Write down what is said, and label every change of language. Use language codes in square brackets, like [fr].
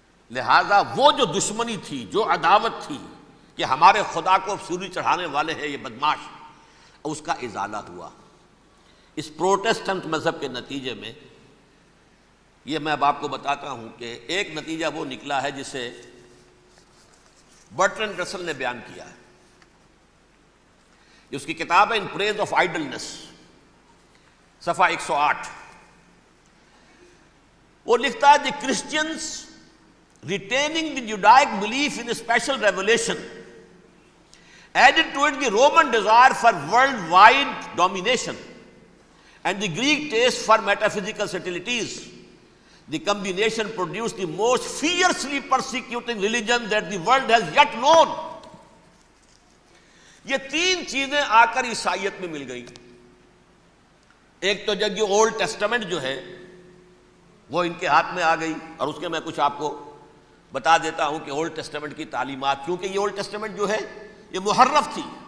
[ur] لہذا وہ جو دشمنی تھی، جو عداوت تھی کہ ہمارے خدا کو سولی چڑھانے والے ہیں یہ بدماش، اس کا ازالہ ہوا اس پروٹیسٹنٹ مذہب کے نتیجے میں۔ یہ میں اب آپ کو بتاتا ہوں کہ ایک نتیجہ وہ نکلا ہے جسے برٹرنڈ رسل نے بیان کیا ہے، اس کی کتاب ہے ان پریز آف آئیڈلنس، صفحہ 108۔ وہ لکھتا ہے [en] The Christians retaining the Judaic belief in a special revelation, added to it the Roman desire for worldwide domination and the Greek taste for metaphysical subtleties. The combination produced the most fiercely persecuting religion that the world has yet known. [ur] یہ تین چیزیں آ کر عیسائیت میں مل گئی. ایک تو جب یہ اولڈ ٹیسٹمنٹ جو ہے وہ ان کے ہاتھ میں آ گئی, اور اس کے میں کچھ آپ کو بتا دیتا ہوں کہ اولڈ ٹیسٹمنٹ کی تعلیمات, کیونکہ یہ اولڈ ٹیسٹمنٹ جو ہے یہ محرف تھی.